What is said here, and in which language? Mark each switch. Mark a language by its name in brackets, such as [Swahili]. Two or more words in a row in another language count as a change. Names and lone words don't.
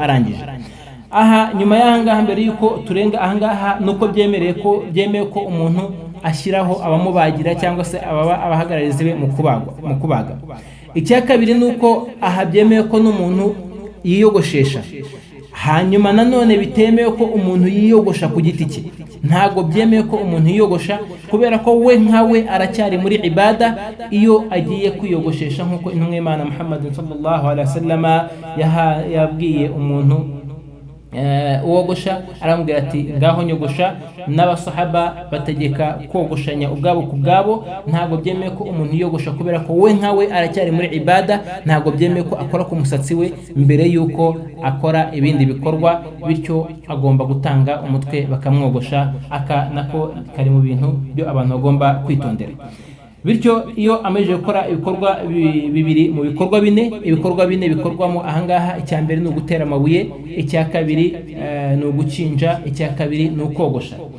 [Kinyarwanda] arangije aha nyuma y'ahangaha mbere yuko turenga ahangaha nuko byemewe ko umuntu ashyiraho abamubagira cyangwa se abahagararizi be mu kubaga icya kabiri nuko aha byemewe ko n'umuntu yiyogoshesha hanyuma nanone bitemewe ko umuntu yiyogosha ku giti cye ntago byemewe ko umuntu yiyogosha kubera ko we nkawe aracyari muri ibada iyo agiye kwiyogoshesha nkuko intumwa y'Imana Muhammad [Arabic] صلى الله عليه وسلم [Kinyarwanda] yabwiye umuntu uwogosha aramubwira ati ngaho nyogosha n'abasahaba bategeka kogoshanya ubwabo ku bwabo ntago byemeye ko umuntu yogosha kubera ko we nkawe aracyari muri ibada ntago byemeye ko akora ku musatsi we mbere yuko akora ibindi bikorwa bityo agomba gutanga umutwe bakamwogosha aka nako kari mu bintu byo abantu bagomba kwitondera bityo iyo amajije gukora ibikorwa bibiri mu bikorwa bine bikorwamo ahangaha icya mbere ni ugutera amabuye icya kabiri ni ugukinja icya kabiri ni ukogosha